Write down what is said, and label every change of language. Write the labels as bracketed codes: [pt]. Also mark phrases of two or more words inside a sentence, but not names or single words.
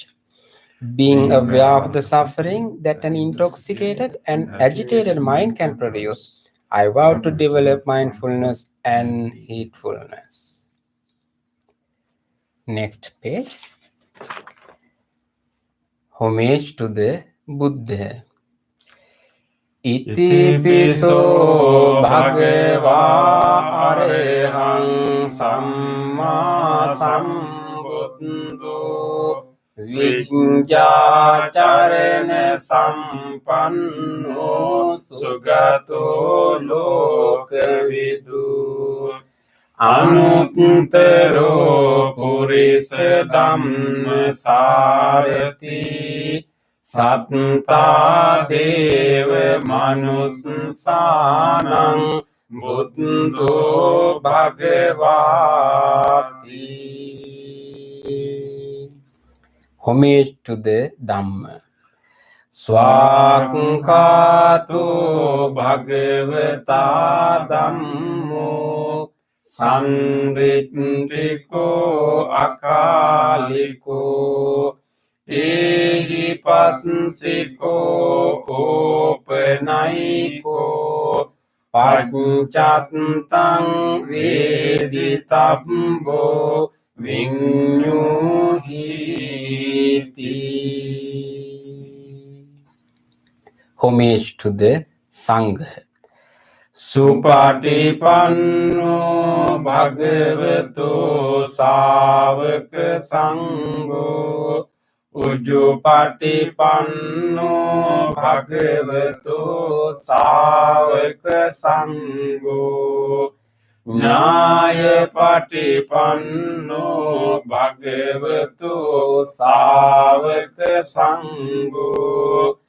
[en] Being aware of the suffering that an intoxicated and agitated mind can produce, I vow to develop mindfulness and heedfulness. Next page. Homage to the Buddha. [pi] Iti piso bhagava සම්මා සම්බුද්ධෝ විඤ්ඤාචරණ සම්පන්නෝ සුගතෝ ලෝකවිදු අනුත්තරෝ පුරිස ධම්මසාරති සත්තා දේව මනුස්සානං බුද්ධෝ භගවාති. [en] Homage to the Dhamma. [pi] ස්වාක්ඛාතෝ භගවතා ධම්මෝ සම්රිට්ඨිකෝ අකාලිකෝ ඒහි පස්සිකෝ ඕපනයිකෝ පච්චත්තං වේදිතබ්බෝ විඤ්ඤුහිති. [en] Homage to the Sangha. [pi] සුපටිපන්නෝ භගවතෝ ශාවක සංඝෝ උජුපටිපන්නෝ භගවතෝ ශාවක සංඝෝ ඥායපටිපන්නෝ භගවතෝ ශාවක සංඝෝ